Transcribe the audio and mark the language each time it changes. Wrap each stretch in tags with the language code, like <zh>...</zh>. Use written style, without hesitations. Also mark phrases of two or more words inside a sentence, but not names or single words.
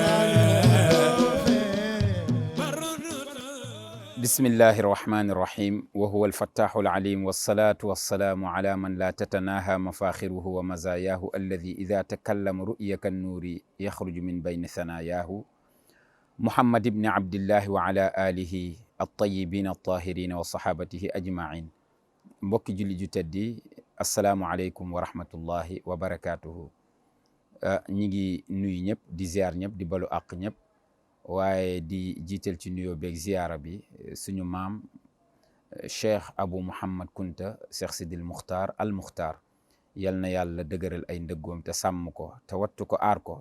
<ar>بسم الله الرحمن الرحيم وهو الفتاح العليم والصلاة والسلام على من لا تتناهى مفاخره ومزاياه الذي إذا تكلم رؤيا كالنور يخرج من بين ثناياه محمد بن عبد الله وعلى آله الطيبين الطاهرين وصحابته أجمعين.</ar> <wo>mbokki julli ju teddi</wo> <ar>السلام عليكم ورحمة الله وبركاته.</ar> <wo>ñi ngi nuyu ñëpp di ziar ñëpp di balu àq ñëpp waaye di jiital ci nuyoo beeg ziara bi suñu maam cheikh Abou Mouhammad Kunta Cheikh Sidil Muxtaar al Muxtaar yal na yàlla dëgëral ay ndëggoom te sàmm ko te wattu ko aar ko.</wo>